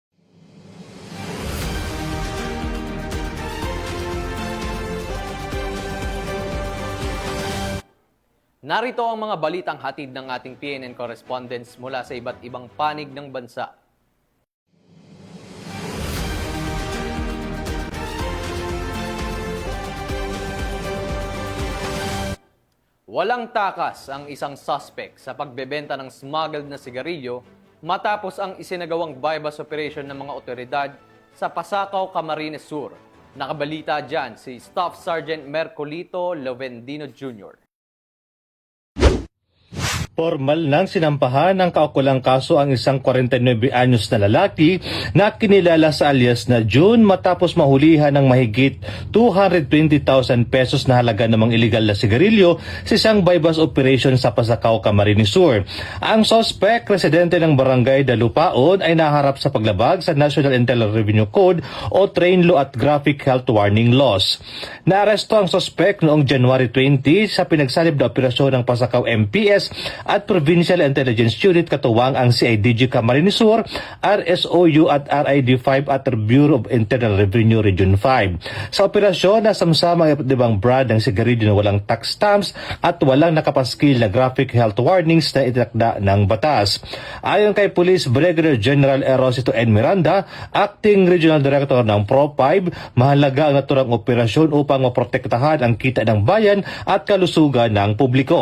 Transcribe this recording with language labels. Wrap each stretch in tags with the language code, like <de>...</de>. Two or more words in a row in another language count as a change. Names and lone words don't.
<tl>Narito ang mga balitang hatid ng ating PNN correspondents mula sa iba't ibang panig ng bansa. Walang takas ang isang suspect sa pagbebenta ng smuggled na sigarilyo matapos ang isinagawang</tl> <en>bypass operation</en> <tl>ng mga otoridad sa Pasakaw, Camarines Sur. Nakabalita dyan si Staff Sergeant Mercolito Lovendino Jr. Formal nang sinampahan ng kaukulang kaso ang isang 49 anyos na lalaki na kinilala sa alias na June matapos mahulihan ng mahigit 220,000 pesos na halaga ng mga iligal na sigarilyo sa isang</tl> <en>bypass operation</en> <tl>sa Pasakaw, Camarines Sur. Ang suspect, residente ng barangay Dalupaon, ay naharap sa paglabag sa National Internal Revenue Code o Train Law at Graphic Health Warning Laws. Naaresto ang suspect noong January 20 sa pinagsalib na operasyon ng Pasakaw MPS at Provincial Intelligence Unit katuwang ang CIDG Camarines Sur, RSOU at RID5 at Bureau of Internal Revenue Region 5. Sa operasyon, nasamsama ang ibang brand ng sigarilyo na walang</tl> <en>tax stamps</en> <tl>at walang nakapaskil na</tl> <en>graphic health warnings</en> <tl>na itinakda ng batas. Ayon kay Police Brigadier General Erosito N. Miranda,</tl> <en>Acting Regional Director</en> <tl>ng Pro5, mahalaga ang naturang operasyon upang maprotektahan ang kita ng bayan at kalusugan ng publiko.</tl>